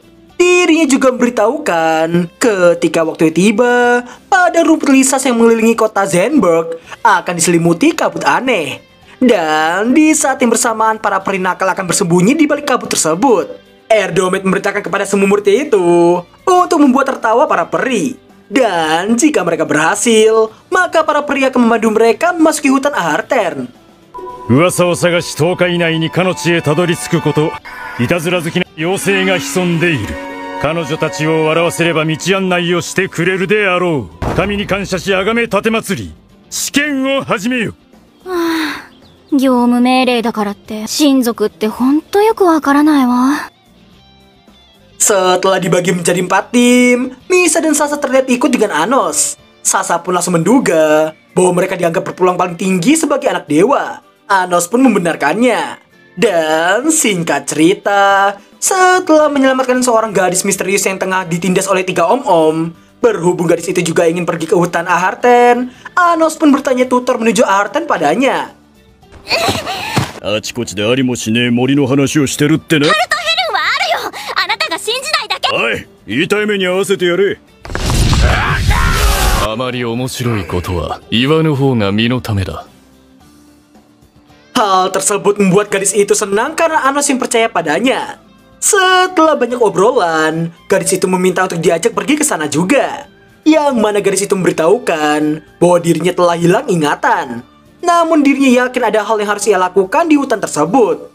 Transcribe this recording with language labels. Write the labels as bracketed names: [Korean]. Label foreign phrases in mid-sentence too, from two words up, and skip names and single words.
[Indonesian] Dirinya juga memberitahukan ketika waktu tiba, pada rumput lisas yang mengelilingi kota Zenberg akan diselimuti kabut aneh. Dan di saat yang bersamaan para peri nakal akan bersembunyi di balik kabut tersebut. Erdomed memerintahkan kepada semua muridnya itu untuk membuat tertawa para peri. Dan jika mereka berhasil, maka para peri akan membantu mereka memasuki hutan Ahartern. [Japanese] 噂を探し10日以内にかの地へたどり着くこと、いたずら好きな妖精が潜んでいる。彼女たちを笑わせれば道案内をしてくれるであろう。神に感謝し崇め奉り、試験を始めよ。業務命令だからって親族ってほんとよくわからないわ。 [Indonesian] Setelah dibagi menjadi 4 tim, Misa dan Sasa terlihat ikut dengan Anos. Sasa pun langsung menduga bahwa mereka dianggap berpeluang paling tinggi sebagai anak dewa. Anos pun membenarkannya. Dan singkat cerita, setelah menyelamatkan seorang gadis misterius yang tengah ditindas oleh 3 om-om, berhubung gadis itu juga ingin pergi ke hutan Ahartern, Anos pun bertanya tutor menuju Ahartern padanya. [Japanese] あちこちでありもしねえ森の話をしてるってね。おい、痛い目に合わせてやれ。あまり面白いことは言わぬ方が身のためだ。 [Indonesian] Hal tersebut membuat gadis itu senang karena Anos yang percaya padanya. Setelah banyak obrolan, gadis itu meminta untuk diajak pergi ke sana juga. Yang mana gadis itu memberitahukan bahwa dirinya telah hilang ingatan. Namun dirinya yakin ada hal yang harus ia lakukan di hutan tersebut.